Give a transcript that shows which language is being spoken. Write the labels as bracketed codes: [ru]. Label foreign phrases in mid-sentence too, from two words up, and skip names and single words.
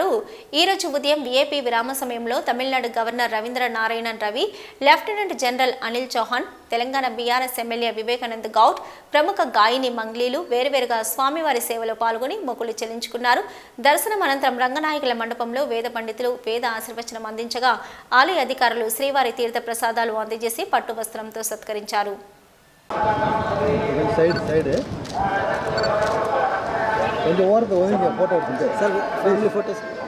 [te] ఈ రోజు ఉదయం వీఐపీ విరామ సమయంలో తమిళనాడు గవర్నర్ రవీంద్ర నారాయణన్ రవి, లెఫ్టినెంట్ జనరల్ అనిల్ చౌహాన్, తెలంగాణ బీఆర్ఎస్ ఎమ్మెల్యే వివేకానంద్ గౌడ్, ప్రముఖ గాయని మంగ్లీలు వేరువేరుగా స్వామివారి సేవలో పాల్గొని మొక్కులు చెల్లించుకున్నారు. దర్శనం అనంతరం రంగనాయకుల మండపంలో వేద పండితులు వేద ఆశీర్వచనం అందించగా ఆలయ అధికారులు శ్రీవారి తీర్థ ప్రసాదాలు అందజేసి పట్టు వస్త్రంతో సత్కరించారు. [ta] கொஞ்சம் ஓரத்தை ஒதுங்க ஃபோட்டோ எடுத்துட்டு சார் [en] family photos